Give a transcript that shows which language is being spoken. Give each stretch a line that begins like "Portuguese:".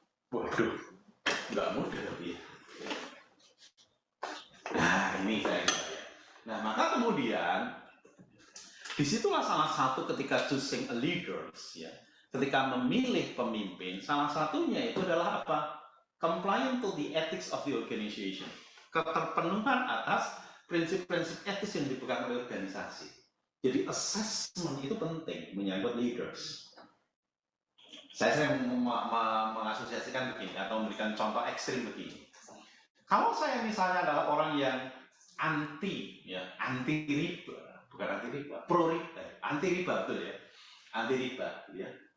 Indonesian: Waduh, nggak mudah tapi. Nah ini saya. Nah maka kemudian disitulah salah satu ketika
English: choosing a leaders
Indonesian: ya, ketika memilih pemimpin, salah satunya itu adalah apa?
English: Compliant to the ethics of the organization.
Indonesian: Keterpenuhan atas prinsip-prinsip etis yang dipegang oleh organisasi. Jadi assessment itu penting menyangkut leaders. Saya sering mengasosiasikan begini atau memberikan contoh ekstrim begini. Kalau saya misalnya adalah orang yang anti riba, bukan anti riba, pro riba, anti riba betul ya, anti riba, ya.